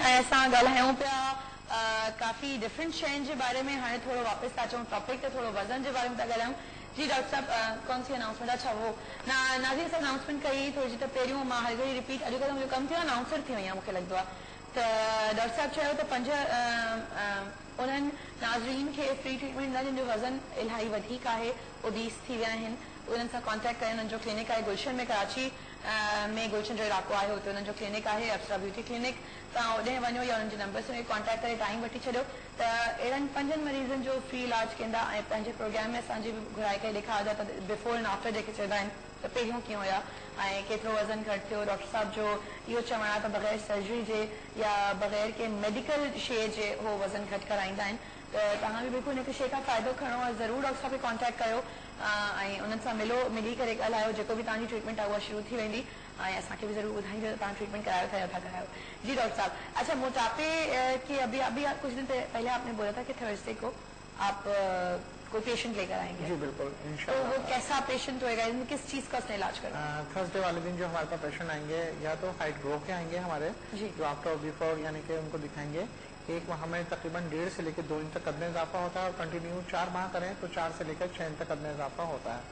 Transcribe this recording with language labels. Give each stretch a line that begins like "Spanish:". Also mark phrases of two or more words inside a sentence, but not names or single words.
Sindhi: असां ॻाल्हायूं पिया काफ़ी डिफरेंट शयुनि जे बारे में। हाणे थोरो वापसि था अचूं टॉपिक ते, थोरो वज़न जे बारे में था ॻाल्हायूं।
Urdu: جی ڈاکٹر صاحب، کون سی اناؤنسمنٹ? اچھا وہ
Sindhi: नाज़रीन सां अनाउंसमेंट कई थोरी त पहिरियों मां हर घड़ी रिपीट, अॼुकल्ह मुंहिंजो कमु थियो आहे अनाउंसर थी वई आहे मूंखे लॻंदो आहे। त डॉक्टर साहब चयो त 5 उन्हनि नाज़रीन खे फ्री ट्रीटमेंट ॾींदा जिन जो वज़न इलाही वधीक आहे, ओबीस थी विया आहिनि, उन्हनि सां कॉन्टेक्ट कयो। उन्हनि जो क्लिनिक आहे गुलशन में, कराची में गुलशन जो इलाइक़ो आहे, हुते उन्हनि जो क्लिनिक आहे, अप्सरा ब्यूटी क्लिनिक। तव्हां होॾे वञो या उन्हनि जे नंबर सां कॉन्टेक्ट करे टाइम वठी छॾियो त अहिड़नि 5 मरीज़नि जो फ्री इलाज कंदा। ऐं पंहिंजे प्रोग्राम में असांजी बि घुराए करे ॾेखारंदा त
English: before and after
Sindhi: जेके चवंदा आहिनि त पहिरियों कीअं हुया ऐं केतिरो वज़न घटि थियो। डॉक्टर साहब जो इहो चवणु आहे त बग़ैर सर्जरी जे या बग़ैर के मेडिकल शइ जे हो वज़न घटि कराईंदा आहिनि। त तव्हां बि बिल्कुलु हिकु शइ खां फ़ाइदो खणो ऐं ज़रूरु डॉक्टर साहब खे कॉन्टेक्ट कयो ऐं उन्हनि सां मिली करे ॻाल्हायो। जेको बि तव्हांजी ट्रीटमेंट आहे उहा शुरू थी वेंदी ऐं असांखे बि ज़रूरु ॿुधाईंदो त तव्हां ट्रीटमेंट करायो था या था करायो।
Urdu: جی ڈاکٹر صاحب، اچھا موٹاپے کے ابھی کچھ دن پہلے آپ نے بولا تھا کہ تھرسڈے کو آپ کوئی پیشنٹ لے کر آئیں گے. جی بالکل, تو وہ کیسا پیشنٹ ہوئے گا، اس میں کس چیز کا اس نے علاج کرنا? تھرسڈے والے دن جو ہمارے پاس پیشنٹ آئیں گے یا تو
English: height grow
Urdu: کے آئیں گے ہمارے، جو آفٹر اور بیفور یعنی کہ ان کو دکھائیں گے، ایک ہمیں تقریباً 1.5 سے لے کر 2 انچ تک قد میں اضافہ ہوتا ہے اور کنٹینیو 4 ماہ کریں تو 4 سے لے کر 6 انچ تک قد میں اضافہ ہوتا ہے.